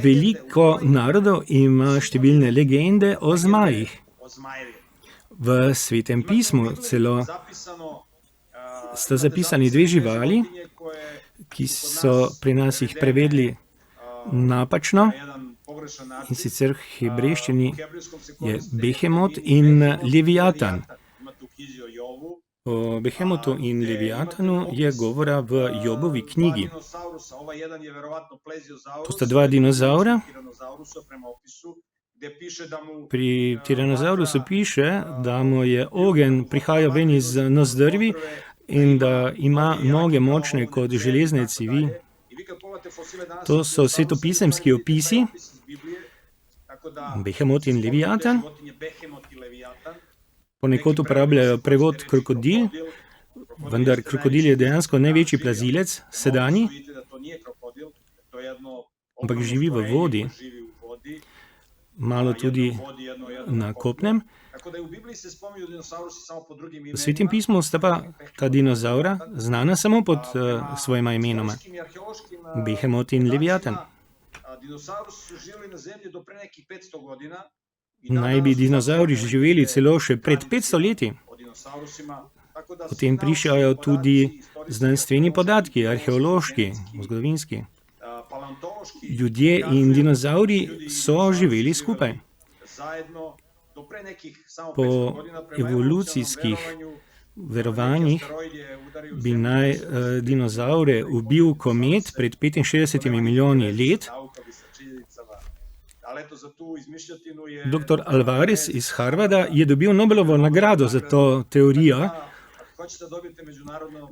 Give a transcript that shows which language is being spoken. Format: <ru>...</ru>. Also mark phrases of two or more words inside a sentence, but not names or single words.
<sl>Veliko narodov ima številne legende o zmajih.</sl> <sr>o zmajevima.</sr> <sl>V Svetem pismu celo Zapisano sta zapisani 2 živali,</sl> <sr>životinje koje</sr> <sl>ki so pri nas jih prevedli napačno,</sl> <sr>na jedan pogrešan način</sr> <sl>in sicer v hebrejščini</sl> <sr>u hebrejskom se je koriste Behemot termin</sr> <sl>in</sl> <sr>Behemot i Leviatan. Imate u knjizi o Jovu.</sr> <sl>O Behemotu in Leviatanu je govora v Jobovi knjigi.</sl> <sr>Dva dinosaurusa, ovaj jedan je verovatno pleziozaurus.</sr> <sl>To sta 2 dinozaura.</sl> <sr>Tiranozaurusa prema opisu, gde piše da mu</sr> <sl>Pri tiranozaurusu piše, da mu je ogenj prihajal ven iz nozdrvi in da ima noge močne kot železne cevi.</sl> <sr>I vi kad pogledate fosile danas,</sr> <sl>To so svetopisemski opisi. Tako da Behemot in Leviatan.</sl> <sr>životinje Behemot i Leviatan.</sr> <sl>Ponekod uporabljajo prevod krokodil, vendar krokodil je dejansko največji plazilec, sedanji,</sl> <sr>Vidite da to nije krokodil, to je jedno</sr> <sl>ampak živi v vodi,</sl> <sr>živi u vodi,</sr> <sl>malo tudi</sl> <sr>jedno u vodi, jedno</sr> <sl>na kopnem.</sl> <sr>Tako da i u Bibliji se spominju dinosaurusi samo po drugim imenima.</sr> <sl>V Svetem pismu sta pa ta dinozaura znana samo pod svojima imenoma.</sl> <sr>Arheološkim i arheološkim</sr> <sl>Behemot in Leviatan.</sl> <sr>Dinosaurusi su živjeli na zemlji do pre nekih 500 godina. I</sr> <sl>Naj bi dinozauri živeli celo še pred 500 leti.</sl> <sr>o dinosaurusima, tako da</sr> <sl>O tem prišajo tudi znanstveni podatki, arheološki, zgodovinski. paleontološki Ljudje in dinozauri so živeli skupaj.</sl> <sr>zajedno do pre nekih samo Po 500 godina prema</sr> <sl>evolucijskih</sl> <sr>evolucionarnom</sr> <sl>verovanjih</sl> <sr>asteroid je udario</sr> <sl>bi naj dinozaure ubil komet pred 65 milijoni let.</sl> <sr>nauka bi sa činjenicama. Ali eto za tu izmišljotinu je</sr> <sl>Dr. Alvarez iz Harvarda je dobil Nobelovo nagrado za to teorijo.</sl> <sr>ako hoćete da dobijete međunarodno</sr>